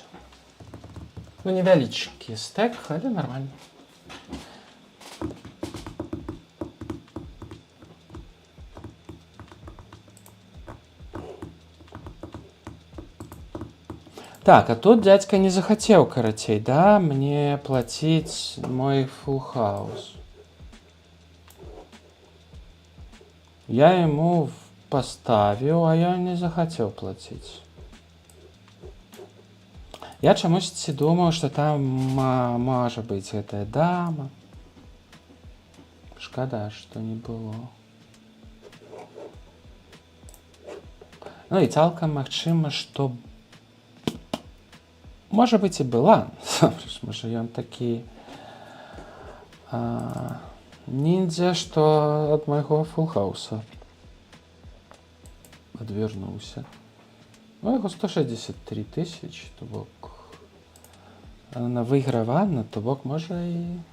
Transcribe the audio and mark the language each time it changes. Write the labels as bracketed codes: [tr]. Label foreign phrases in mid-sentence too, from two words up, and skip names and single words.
[be] Ну, невялічкі стэк, але нормально. [ru] Так, а тут дядька не захотел, карацей, да, мне платить мой [en] full house. [ru] Я ему поставил, а я не захотел платить. [be] Я чамусьці думаў, што там можа быць гэтая дама. Шкада, што не было. Ну і цалкам магчыма, што можа быць і была. Можа ён такі ниндзя, што ад майго фулхауса адвярнуўся. Ну, яго 163 тысячи, то бок на вигравання, то бок може і...